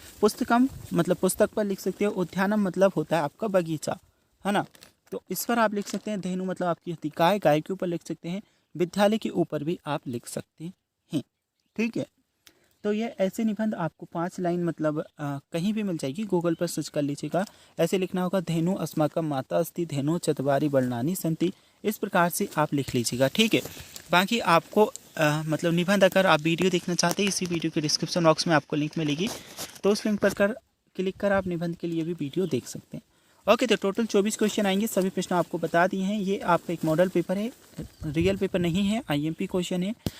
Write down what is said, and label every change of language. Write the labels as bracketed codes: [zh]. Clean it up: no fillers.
[hi] पुस्तकम मतलब पुस्तक पर लिख सकते हो। उद्यानम मतलब होता है आपका बगीचा, है ना, तो इस पर आप लिख सकते हैं। धेनु मतलब आपकी होती गाय, गाय के ऊपर लिख सकते हैं। विद्यालय के ऊपर भी आप लिख सकते हैं, ठीक है। तो ये ऐसे निबंध आपको 5 लाइन मतलब कहीं भी मिल जाएगी, गूगल पर सर्च कर लीजिएगा। ऐसे लिखना होगा, [sa] धेनु अस्माकं माता अस्ति, धेनु चत्वारि वर्णानि सन्ति। [hi] इस प्रकार से आप लिख लीजिएगा, ठीक है। बाकी आपको मतलब निबंध अगर आप वीडियो देखना चाहते हैं, इसी वीडियो के डिस्क्रिप्शन बॉक्स में आपको लिंक मिलेगी, तो उस लिंक पर क्लिक कर आप निबंध के लिए भी वीडियो देख सकते हैं। ओके, तो टोटल 24 क्वेश्चन आएंगे। सभी प्रश्न आपको बता दिए हैं। ये आपका एक मॉडल पेपर है, रियल पेपर नहीं है, IMP क्वेश्चन है।